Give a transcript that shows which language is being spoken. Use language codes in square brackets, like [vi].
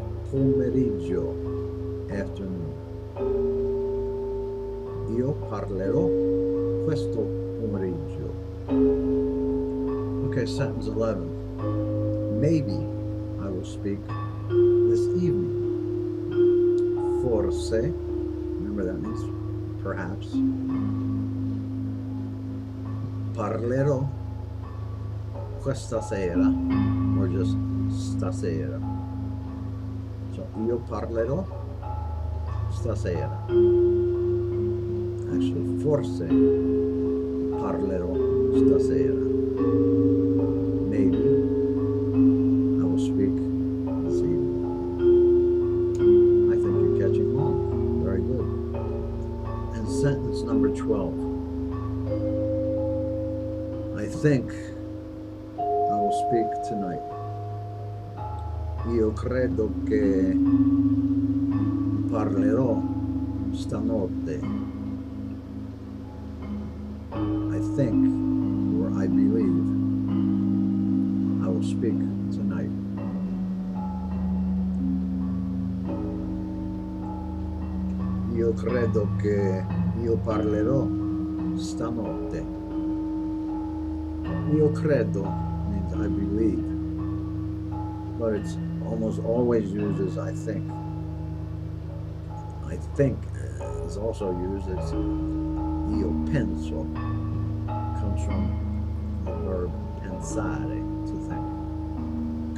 [it] Pomeriggio, afternoon. Io parlerò questo [en] pomeriggio. Okay, sentence 11. Maybe I will speak this evening. Forse, remember that means perhaps. [it] Parlerò questa sera, [en] or just [it] stasera. So io parlerò stasera. Actually, forse parlerò stasera. [en] Maybe I will speak this evening. I think you're catching on. Very good. And sentence number 12. I think I will speak tonight. [it] Io credo che parlerò stanotte. [en] I think, or I believe, I will speak tonight. [it] Io credo che io parlerò stanotte. Io credo [en] means I believe, but it's almost always used as I think. I think is also used as [it] io penso. [en] Comes from the verb pensare, to think.